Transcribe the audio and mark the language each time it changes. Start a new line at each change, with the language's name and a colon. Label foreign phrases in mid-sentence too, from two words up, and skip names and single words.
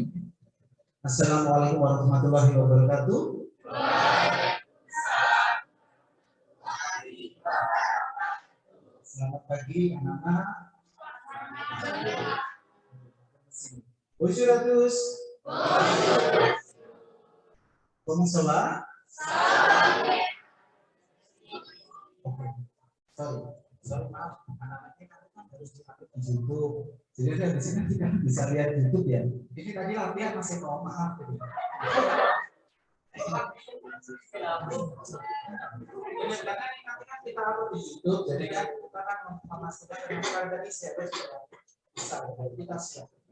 Arabic: السلام عليكم ورحمة الله وبركاته.
Indonesian: Selamat pagi anak-anak.
French: Bonjour. Comment ça va?
Indonesian: Sorry, maaf. Anak-anaknya kan harus dipakai di YouTube. Jadi dari sini kita bisa lihat YouTube ya. Ini tadi latihan masih maaf. Kita harus di YouTube, jadi kan kita kan memastikan yang tadi siapa kita siap.